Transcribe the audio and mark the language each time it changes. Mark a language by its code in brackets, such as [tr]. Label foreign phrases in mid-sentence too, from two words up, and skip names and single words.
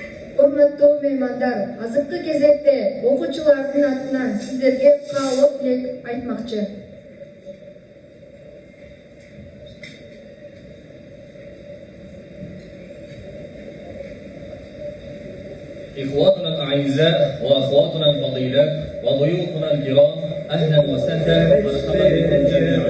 [ky] Урматтуу меймандар, азыркы кезекте окуучулардын атынан сиздерге каалоо тилек айтмакчы. [ar] إخواتنا الأعزاء وأخواتنا الفضيلات وضيوفنا الكرام، أهلا وسهلا مرحبا بكم جميعا.